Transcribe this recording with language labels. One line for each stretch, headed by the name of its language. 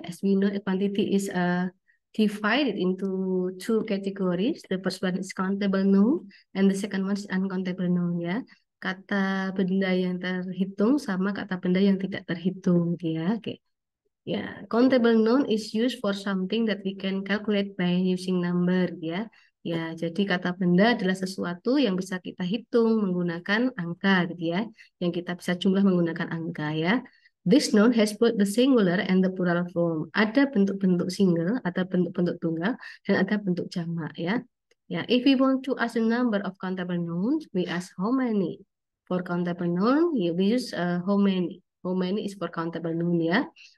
English: As we know, quantity is divided into two categories. The first one is countable noun, and the second one is uncountable noun.
Indonesian: Ya, kata benda yang terhitung sama kata benda yang tidak terhitung. Ya, oke.
English: Ya, countable noun is used for something that we can calculate by using number, ya.
Indonesian: Ya, jadi kata benda adalah sesuatu yang bisa kita hitung menggunakan angka, gitu ya. Yang kita bisa jumlah menggunakan angka, ya.
English: This noun has both the singular and the plural form.
Indonesian: Ada bentuk-bentuk single, ada bentuk-bentuk tunggal, dan ada bentuk jamak, ya.
English: Ya, if we want to ask a number of countable nouns, we ask how many. For countable noun, we use how many. How many is for countable noun, ya.